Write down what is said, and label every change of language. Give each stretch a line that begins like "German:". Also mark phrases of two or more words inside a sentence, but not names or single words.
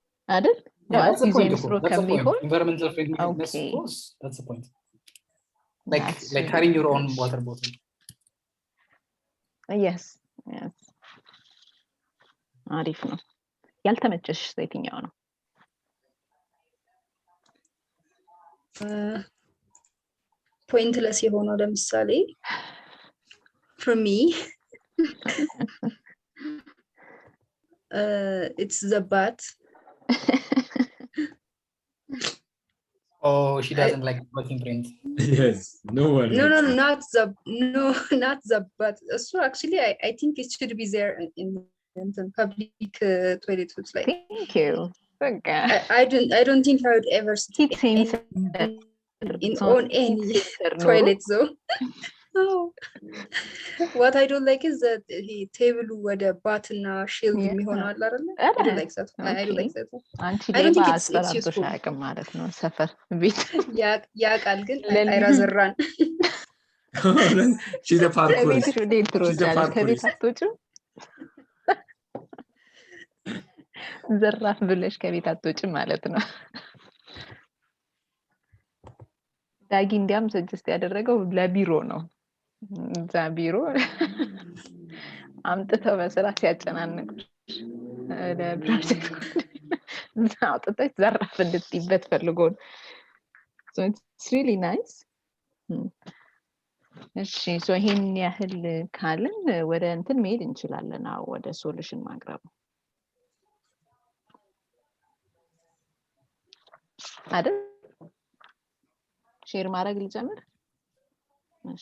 Amharic: አይደል?
English: Yeah, that's the point.
Amharic: ጊዜን ስሮ
English: That's the point.
Amharic: ከሚሆን
English: Environmental friendliness, Okay. of course. That's the point. Like That's like really carrying your own nice. water bottle.
Amharic: yes አሪፍ ነው። ያልተመቸሽ የትኛው ነው?
English: pointless
Amharic: የሆነው ለምሳሌ
English: for me it's the bath. Oh, she doesn't like working print. Yes, no one. No, likes it. not the bath. So actually, I think it should be there in public toilets. Like, thank you. Okay. I don't think I would ever sit Heat sensor on any toilet though. Oh. What I don't like is that he table with a button shield
Amharic: የሚሆነው አለ አይደል?
English: I don't like that. I don't like that.
Amharic: አንቺ
English: I don't think
Amharic: ሌባ
English: it's useful.
Amharic: አያውቅም ማለት ነው ሰፈር ቤት ያ ቃል ግን
English: I rather run. She's a parkour.
Amharic: ከቤትሽ ወዴት ትሮጫለሽ? ከቤት አትወጪም? ዘራፍ ብለሽ ከቤት አትወጪም ማለት ነው። ዳጊ እንዲያም ሰጀስት ያደረገው ለቢሮ ነው። እዛ ቢሮ አምጥተው በስራት ሲያጨናንቁሽ ለፕሮጀክት አውጥተሽ ዘራፍ እንድትይበት ፈልጎ ነው።
English: So it's really nice.
Amharic: እሺ ሶ ይሄን ያህል ካልን ወደ እንትን መሄድ እንችላለን። አዎ ወደ ሶሉሽን ማቅረብ አይደል? ሼር ማድረግ ልጀምር? እሺ